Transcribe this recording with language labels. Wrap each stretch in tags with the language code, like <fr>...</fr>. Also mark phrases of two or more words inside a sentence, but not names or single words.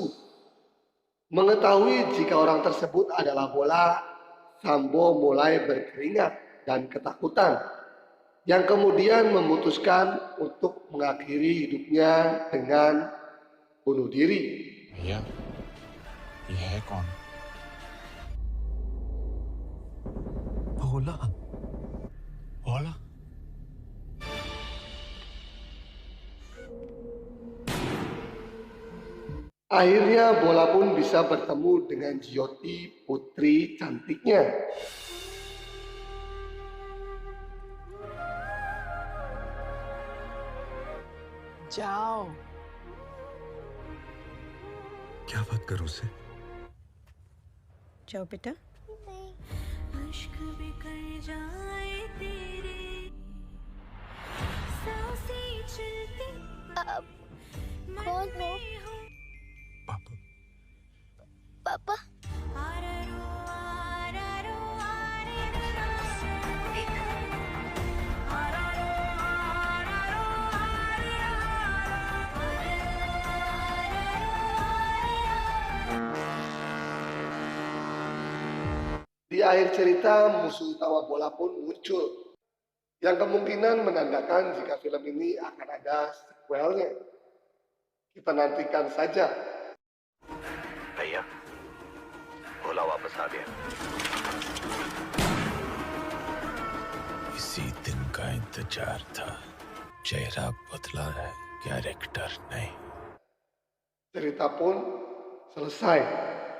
<id>Mengetahui jika orang tersebut adalah bola, Sambo mulai berkeringat dan ketakutan, yang kemudian memutuskan untuk mengakhiri hidupnya dengan bunuh diri.</id> <hi>भैया ये है कौन? भोला। भोला?</hi> <id>Akhirnya bola pun bisa bertemu dengan Jyoti, putri cantiknya.</id> <hi>जाओ। क्या बात करूं उससे? जाओ बेटा। अश्क बिखर जाए तेरे सांसें चलती कौन हो? पापा। पापा। आरारो आरारो आरारो आरारो</hi> <id>Di akhir cerita, musuh utama bola pun muncul, yang kemungkinan menandakan jika film ini akan ada sequelnya. Kita nantikan saja.</id> <hi>भैया भोला वापस आ गया। इसी दिन का इंतजार था। चेहरा बदला है, कैरेक्टर नहीं।</hi> <id>Cerita pun selesai.</id>